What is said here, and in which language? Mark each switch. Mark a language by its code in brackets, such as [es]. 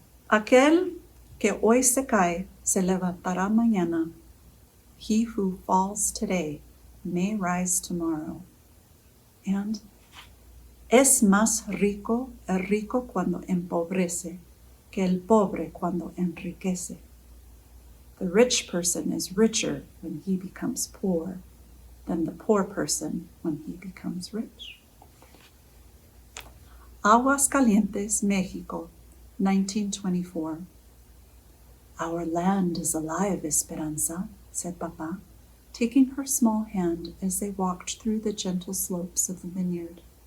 [es] Aquel que hoy se cae se levantará mañana. [en] He who falls today may rise tomorrow. [es] And es más rico el rico cuando empobrece que el pobre cuando enriquece. [en] The rich person is richer when he becomes poor than the poor person when he becomes rich. Aguascalientes, Mexico, 1924. Our land is alive, Esperanza, said Papa, taking her small hand as they walked through the gentle slopes of the vineyard.